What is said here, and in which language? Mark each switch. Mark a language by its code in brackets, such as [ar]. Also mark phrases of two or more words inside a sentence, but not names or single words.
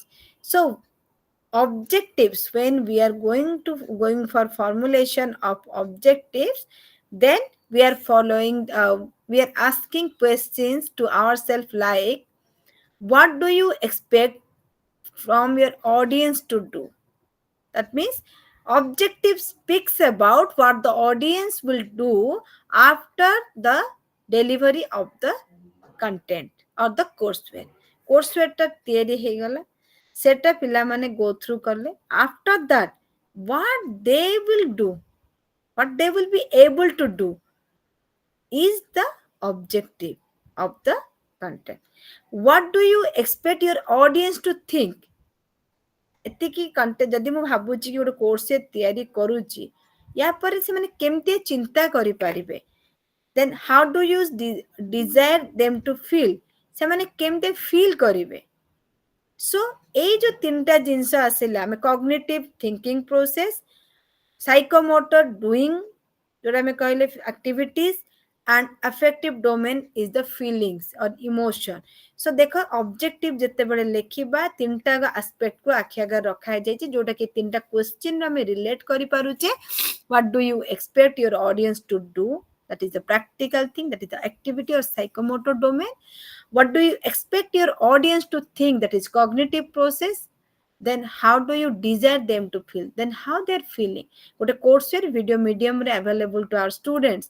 [en] So objectives, when we are going for formulation of objectives, then we are we are asking questions to ourselves like, what do you expect from your audience to do? That means objective speaks about what the audience will do after the delivery of the content or the courseware [or] ତା ତିଆରି ହେଇଗଲା ସେଟା ପିଲା ମାନେ [en] go through karle. After that what they will do, what they will be able to do is the objective of the content. What do you expect your audience to think? [or] ଏତିକି କଣ୍ଟେଣ୍ଟ ଯଦି ମୁଁ ଭାବୁଛି କି ଗୋଟେ କୋର୍ସ ତିଆରି କରୁଛି, ୟା ପରେ ସେମାନେ କେମିତି ଚିନ୍ତା କରିପାରିବେ, [en] then how do you desire them to feel? [or] ସେମାନେ କେମିତି ଫିଲ୍ କରିବେ? ସୋ ଏଇ ଯୋଉ ତିନିଟା ଜିନିଷ ଆସିଲା, ଆମେ [en] cognitive thinking process, psychomotor doing [or] ଯୋଉଟା ଆମେ କହିଲେ ଆକ୍ଟିଭିଟିଜ, [en] and affective domain is the feelings or emotion. [or] So देखो ऑब्जेक्टिव ଯେତେବେଳେ ଲେଖିବା ତିନିଟା ଆସ୍ପେକ୍ଟ କୁ ଆଖି ଆଗରେ ରଖା ଯାଇଛି, ଯୋଉଟା କି ତିନିଟା क्वेश्चन ଆମେ रिलेट କରି ପାରୁଛେ. [en] What do you expect your audience to do? That is the practical thing, that is the activity or psychomotor domain. What do you expect your audience to think? That is cognitive process. Then how do you desire them to feel? Then how they are feeling. What a courseware video medium available to our students.